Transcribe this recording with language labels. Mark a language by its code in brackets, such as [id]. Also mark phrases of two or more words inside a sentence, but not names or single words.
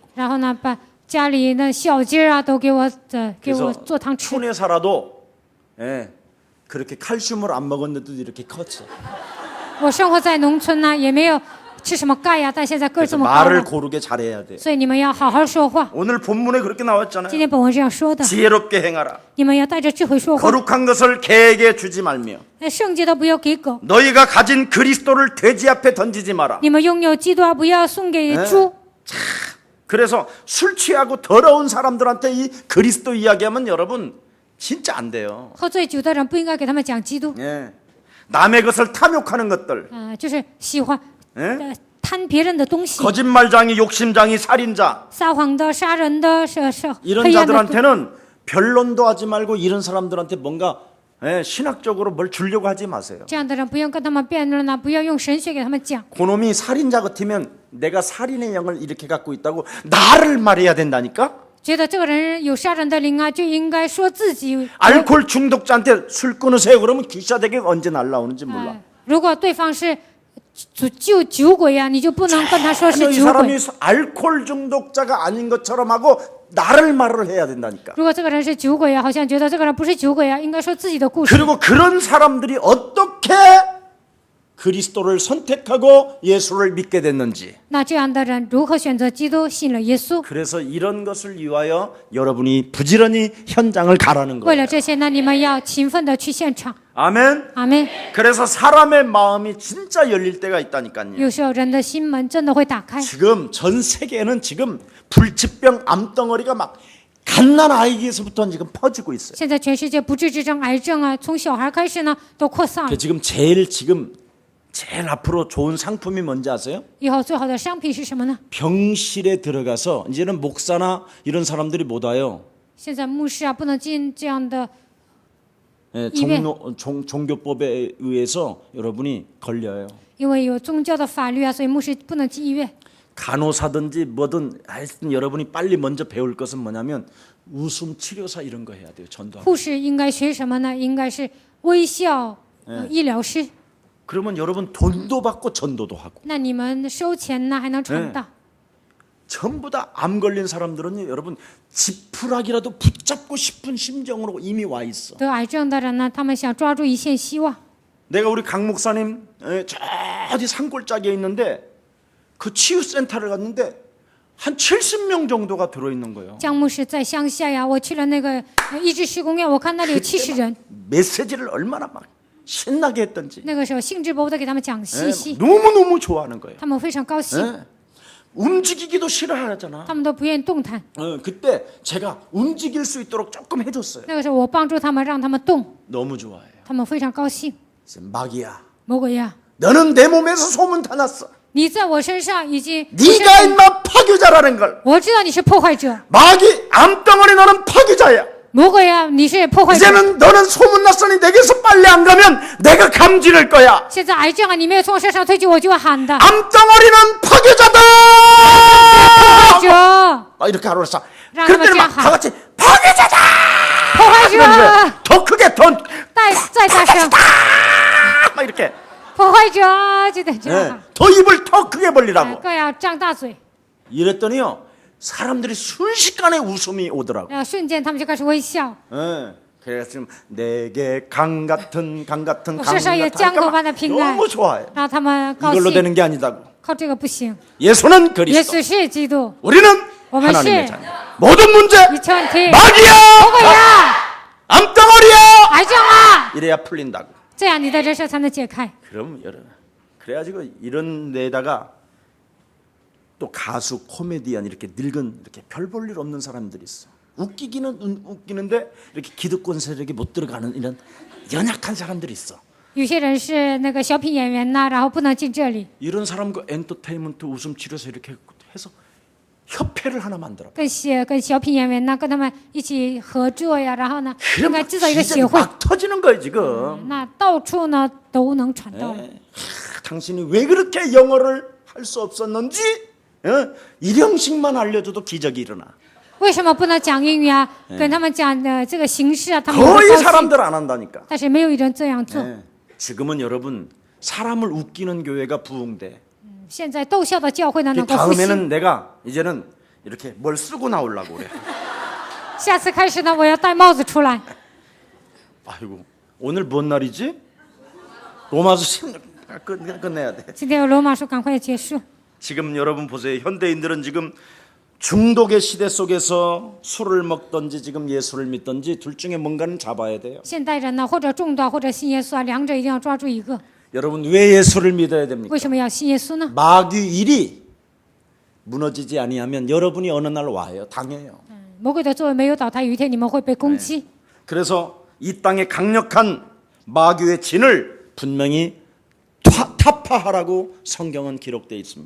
[zh] 然后呢，把家里那小鸡儿啊都给我做汤吃。 [ko] 촌에 살아도 예, 그렇게 칼슘을 안 먹었는데도 이렇게 컸어. [zh] 我生活在农村呢，也没有吃什么钙呀，但现在个儿 [ko] 그래서 [zh] 这么高 [ko] 말을 [zh] 了， [ko] 고르게 잘해야 돼. [zh] 所以你们要好好说话。 [ko] 오늘 본문에 그렇게 [zh] 今 [ko] 나왔잖아요. [zh] 天本文这样说的， [ko] 지혜롭게 행하라. [zh] 你们要带着智慧说话， [ko] 거룩한 것을 개에게 주지 말며 [zh] 圣洁的不要给狗， [ko] 너희가 가진 그리스도를 돼지 앞에 던지지 마라. [zh] 你们拥有基督啊，不要送给猪。 [ko] 그래서 술 취하고 더러운 사람들한테 이 그리스도 이야기하면 여러분 진짜 안 돼요. [zh] 喝醉酒的人不应该给他们讲基督， [ko] 예. 남의 것을 탐욕하는 것들, [zh] 就是喜欢 [ko] 예? [zh] 贪别人的东西， [ko] 거짓말장이, 욕심장이, 살인자 [zh] 撒谎的、杀人的、是 [ko] 이런 [zh] 黑暗的。 [ko] 자들한테는 변론도 하지 말고 이런 사람들한테 뭔가 신학적으로 뭘 주려고 하지 마세요. [zh] 这样的人不用跟他们辩论了，不要用神学给他们讲。 [ko] 그놈이 살인자 같으면 내가 살인의 영을 이렇게 갖고 있다고 나를 말해야 된다니까? [zh] 觉得这个人有杀人的灵啊，就应该说自己。 [ko] 알코올 중독자한테 술 끊으세요 그러면 귀샤대기가 언제 날라오는지 몰라. [zh] 如果对方是酒鬼呀、你就不能跟他说是 [ko] 이 [zh] 酒鬼。 [ko] 사람이 알코올 중독자가 아닌 것처럼 하고 나를 말을 해야 된다니까. [zh] 如果这个人是酒鬼啊，好像觉得这个人不是酒鬼啊，应该说自己的故事。 [ko] 그리고 그런 사람들이 어떻게 그리스도를 선택하고 예수를 믿게 됐는지. [zh] 那这样的人如何选择基督，信了耶稣？ [ko] 그래서 이런 것을 위하여 여러분이 부지런히 현장을 가라는 [zh] 为 [ko] 거예요. [zh] 了这些呢，你们要勤奋的去现场。 [ko] 아멘. [zh] 阿门。 [ko] 그래서 사람의 마음이 진짜 열릴 때가 있다니까요. [zh] 有时候人的心门真的会打开。 [ko] 지금 전 세계에는 지금 불치병 암덩어리가 막 갓난 아이에서부터 지금 퍼지고 있어요. [zh] 现在全世界不治之症、癌症啊，从小孩开始呢都扩散了。 [ko] 지금 제일 앞으로 좋은 상품이 뭔지 아세요? [zh] 以后最好的商品是什么呢？ [ko] 병실에 들어가서 이제는 목사나 이런 사람들이 못 와요. [zh] 现在牧师啊不能进这样的， [ko] 종교법에 의해서 여러분이 걸려요. [zh] 因为有宗教的法律啊，所以牧师不能进医院。 [ko] 간호사든지 뭐든 하여튼 여러분이 빨리 먼저 배울 것은 뭐냐면 웃음 치료사 이런 거 해야 돼요. 전도하고. [zh] 护士应该学什么呢？应该是微笑医疗师。 [ko] 그러면 여러분 돈도 받고 전도도 하고. [zh] 那你们收钱呢，还能传道。 [ko] 전부 다 암 걸린 사람들은 여러분 지푸라기라도 붙잡고 싶은 심정으로 이미 와 있어. [zh] 得癌症的人呢，他们想抓住一线希望。 [ko] 내가 우리 강 목사님 저 어디 산골짜기에 있는데 그 치유센터를 갔는데 한 70명 정도가 들어 있는 거예요. [zh] 江牧师在乡下呀，我去了那个医治施工院，我看那里有70人。 [ko] 메시지를 얼마나 막 신나게 했던지. [zh] 那个时候兴致勃勃的给他们讲信息， [ko] 너무너무 좋아하는 거예요. [zh] 他们非常高兴， [ko] 움직이기도 싫어하잖아. [zh] 他们都不愿意动弹。 [ko] 그때 제가 움직일 수 있도록 조금 해줬어요. [zh] 那个时候我帮助他们，让他们动， [ko] 너무 좋아해요. [zh] 他们非常高兴。 [ko] 마귀야, [zh] 魔鬼呀， [ko] 너는 내 몸에서 소문 다 났어. [zh] 你在我身上已经， [ko] 네가 인마 파괴자라는 걸. [zh] 我知道你是破坏者， [ko] 마귀 암덩어리 너는 파괴자야. [zh] 魔鬼呀，你是破坏者。 [ko] 이제는 너는 소문 났으니 내게서 빨리 안 가면 내가 감지를 거야. [zh] 现在癌症啊，你没有从我身上退去，我就会喊的。 [ko] 암덩어리는 파괴자다. [zh] 破坏者， [ko] 이렇게 하러 왔어. 라는 그때는 거지, 막 다 하. 같이 파괴자다. [zh] 破坏者， [ko] 더 크게 더 [zh] 再大声， [ko] 막 이렇게 [zh] 破坏者就得这样 [ko] 예, [zh] 喊， [ko] 더 입을 더 크게 벌리라고. [zh] 更要张大嘴， [ko] 이랬더니요 사람들이 순식간에 웃음이 오더라고. [zh] 然后瞬间他们就开始微笑。 [ko] 예, 그래서 지금 내게 강 같은 강 같은 [zh] 我 [ko] 강 [zh] 身上有 [ko] 같은 [zh] 江河般的 [ko] 하니까 [zh] 平安， [ko] 너무 좋아해. [zh] 然后他们高 [ko] 이걸로 [zh] 兴。 [ko] 되는 게 아니다고. [zh] 靠这个不行， [ko] 예수는 [zh] 耶 [ko] 그리스도. [zh] 稣是基督， [ko] 우리는 어머니 하나님의 씨. 자녀. 모든 문제 [zh] 一切问题， [ko] 마귀야, [zh] 魔鬼呀， [ko] 암덩어리야. [zh] 癌症啊， [ko] 이래야 풀린다고. [zh] 这样你的人生才能解开。 [ko] 그럼 여러분 그래가지고 이런 데다가 또 가수 코미디언 이렇게 늙은 이렇게 별 볼 일 없는 사람들이 있어. 웃기기는 웃기는데 이렇게 기득권 세력이 못 들어가는 이런 연약한 사람들이 있어. [zh] 有些人是那个小品演员呐，然后不能进这里， [ko] 이런 사람과 엔터테인먼트 웃음 치료소 이렇게 해서 협회를 하나 만들어. [zh] 跟小品演员呢，跟他们一起合作呀，然后呢，应 [ko] 그럼 [zh] 该制造一个 [ko] 기적이 [zh] 协会， [ko] 막 터지는 거예요 지금. [zh] 那到处呢都能传道。 [ko] 당신이 왜 그렇게 영어를 할 수 없었는지 일형식만 알려줘도 기적이 일어나. [zh] 为什么不能讲英语啊？跟他们讲的这个形式啊，他们也 [ko] 거의 [zh] 会高兴。 [ko] 사람들 안 한다니까. [zh] 但是没有一人这样做。 [ko] 지금은 여러분 사람을 웃기는 교회가 부흥돼. [zh] 现在逗笑的教会呢能够复兴。 [ko] 다음에는 내가 이제는 이렇게 뭘 쓰고 나오려고 그래. [zh] 下次开始呢，我要戴帽子出来。 [ko] 아이고 오늘 뭔 날이지? 로마서 16 끝내야 돼. [zh] 今天有罗马书，赶快结束。 [ko] 지금 여러분 보세요. 현대인들은 지금 중독의 시대 속에서 술을 먹든지 지금 예수를 믿든지 둘 중에 뭔가는 잡아야 돼요. [zh] 现代人呢，或者中道，或者信耶稣啊，两者一定要抓住一个。 [ko] 여러분 왜 예수를 믿어야 됩니까? [zh] 为什么要信耶稣呢？ [ko] 마귀 일이 무너지지 아니하면 여러분이 어느 날 와요. 당해요. [zh] 魔鬼的作为没有倒塌，有一天你们会被攻击。 [ko] 그래서 이 땅에 강력한 마귀의 진을 분명히 타파하라고 성경은 기록되어 있습니다.